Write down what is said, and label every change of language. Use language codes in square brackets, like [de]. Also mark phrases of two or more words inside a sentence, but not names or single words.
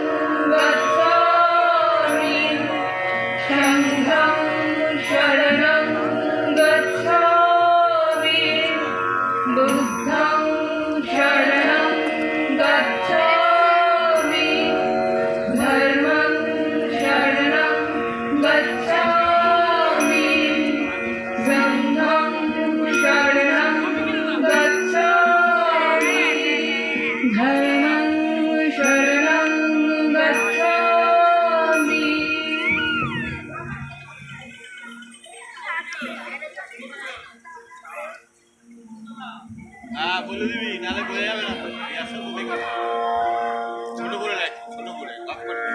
[pi] গচ্ছামি, সংঘং শরণং গচ্ছামি, বুদ্ধং শরণং গচ্ছামি, ধর্মং শরণং গচ্ছামি, সংঘং শরণং গচ্ছামি, ধর্মং শরণং গচ্ছামি। [bn] বলে দিবি, নালে বোঝা যাবে না তো। ছোট করে লাইট, ছোট করে লক করে।